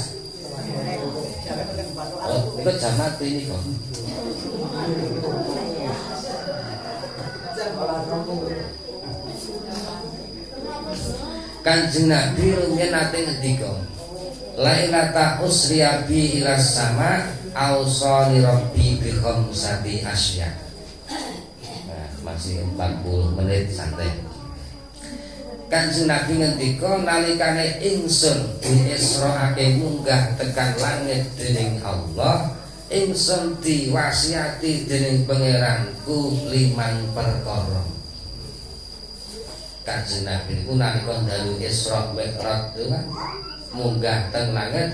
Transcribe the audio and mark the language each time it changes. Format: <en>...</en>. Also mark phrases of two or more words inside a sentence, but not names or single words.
<jv>Oh, itu jam mati niku. Kanjeng Nabi rumiyin nate ngendika,</jv> <ar>ليلة أسري بي إلى السماء أوصاني ربي بخمسة أشياء.</ar> <id>Nah, masih 40 menit santai.</id> <jv>Kanjeng Nabi ngendika nalikane ingsun diisraake munggah tekan langit dening Allah, ingsun diwasiati dening pangeranku 5 perkara. Kanjeng Nabi niku nalika dalu Isra Mi'raj itu kan munggah teng langit</jv>